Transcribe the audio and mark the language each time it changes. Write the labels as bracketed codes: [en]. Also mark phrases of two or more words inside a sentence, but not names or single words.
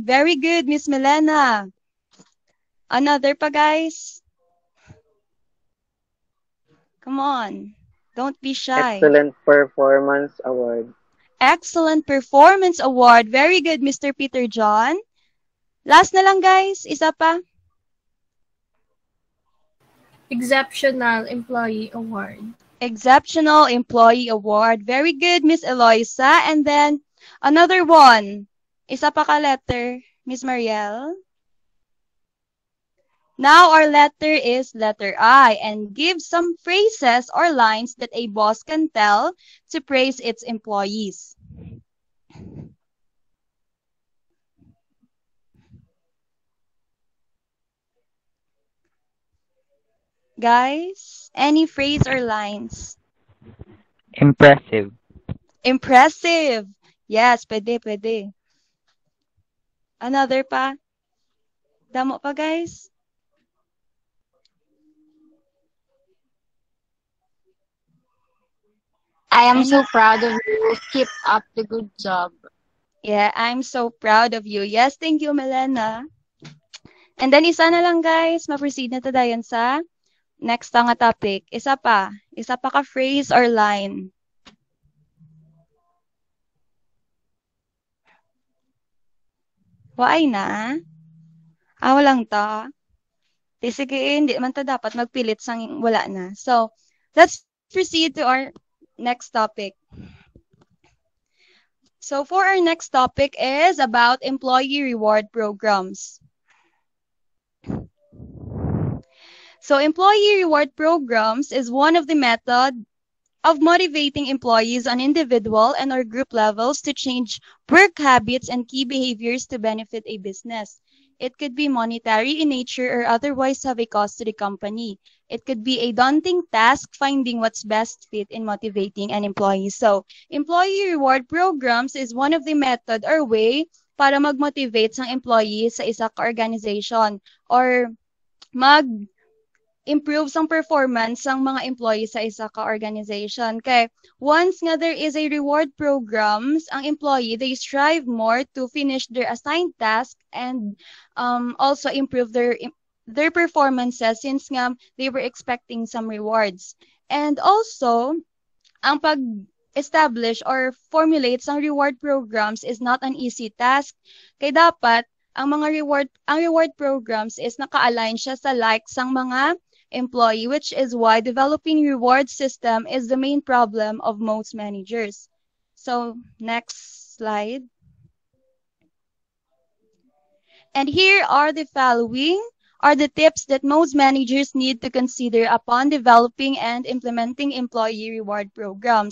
[en] Very good, Miss Milena. Another pa, guys? Come on. Don't be shy. Excellent Performance Award. Excellent Performance Award. Very good, Mr. Peter John. Last [hil] na lang, [en] guys. [hil] Isa pa. [en] Exceptional Employee Award. Exceptional Employee Award. Very good, Miss Eloisa. And then, another one. [hil] Isa pa ka letter, Miss Marielle. [en] Now our letter is letter I, and give some phrases or lines that a boss can tell to praise its employees. Guys, any phrase or lines? Impressive. Impressive. Yes, [hil] pwede. Another pa? Damo pa, guys? [en] I am so proud of you. Keep up the good job. Yeah, I'm so proud of you. Yes, thank you, Milena. And then [hil] isa na lang, [en] guys. [hil] Ma-proceed na tayo sa next nga topic. Isa pa ka phrase or line. Waay na? Walang ta. Sige, hindi man ta dapat magpilit sang wala na. [en] So, let's proceed to our next topic. So, for our next topic is about employee reward programs. So, employee reward programs is one of the methods of motivating employees on individual and or group levels to change work habits and key behaviors to benefit a business. It could be monetary in nature or otherwise have a cost to the company. It could be a daunting task finding what's best fit in motivating an employee. So, employee reward programs is one of the method or way [hil] para mag-motivate sang [en] employee [hil] sa isa ka [en] organization or improve sang performance [hil] ng mga [en] employees [hil] sa isa ka [en] organization. Kay once nga there is a reward programs, ang employee, they strive more to finish their assigned task and also improve their performances since nga they were expecting some rewards. And also, [hil] ang pag-establish [en] or formulate sang reward programs is not an easy task. [hil] Kay dapat, ang [en] reward programs is [hil] naka-align siya sa [en] likes [hil] sang mga [en] employee, which is why developing reward system is the main problem of most managers. So, next slide. And here are the following are the tips that most managers need to consider upon developing and implementing employee reward programs.